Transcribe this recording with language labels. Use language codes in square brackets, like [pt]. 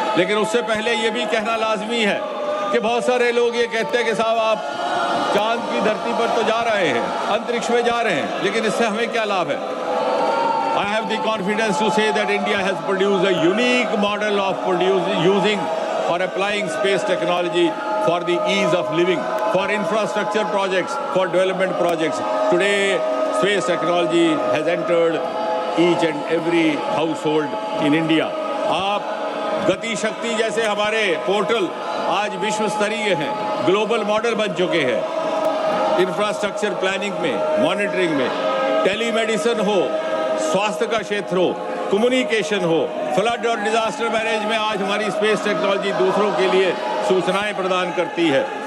[hi] लेकिन उससे पहले ये भी कहना लाजमी है कि बहुत सारे लोग ये कहते हैं कि साहब आप चांद की धरती पर तो जा रहे हैं, अंतरिक्ष में जा रहे हैं, लेकिन इससे हमें क्या लाभ है? [en] I have the confidence to say that India has produced a unique model of using or applying space technology for the ease of living, for infrastructure projects, for development projects. Today, space technology has entered each and every household in India. [hi] आप गति शक्ति जैसे हमारे portal आज विश्व स्तरीय हैं, global model बन चुके हैं। इंफ्रास्ट्रक्चर प्लानिंग में, मॉनिटरिंग में, टेलीमेडिसिन हो, स्वास्थ्य का क्षेत्र हो, कम्युनिकेशन हो, फ्लड और डिजास्टर मैनेज में आज हमारी स्पेस टेक्नोलॉजी दूसरों के लिए सूचनाएं प्रदान करती है।